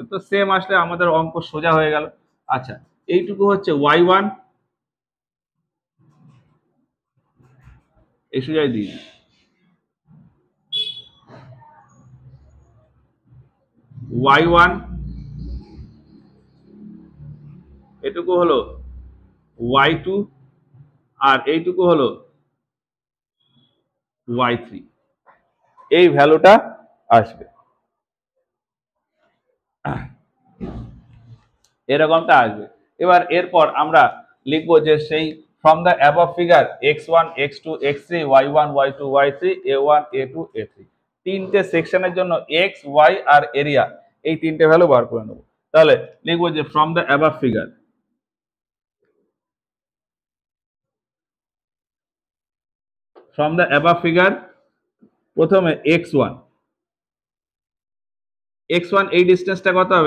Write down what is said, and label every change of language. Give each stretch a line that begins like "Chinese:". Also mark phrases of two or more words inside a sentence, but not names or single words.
Bangla: তো সেম আসলে আমাদের অঙ্ক সোজা হয়ে গেল। আচ্ছা, এইটুকু হচ্ছে y1, এই সোজাই দিই, y1, এটুকু হলো y2, আর এইটুকু হলো y3। এই ভ্যালুটা আসবে, এরকমটা আসবে। এবার এরপর আমরা লিখবো যে সেই
English: from the above figure
Bangla: x1, x2, x3, y1, y2, y3, a1, a2, a3 তিনটে সেকশনের জন্য x, y আর এরিয়া, এই তিনটে ভ্যালু বার করে নেব। তাহলে লিখবো যে
English: from the above figure,
Bangla: প্রথমে x1, এই ডিস্টেন্সটা কত হবে?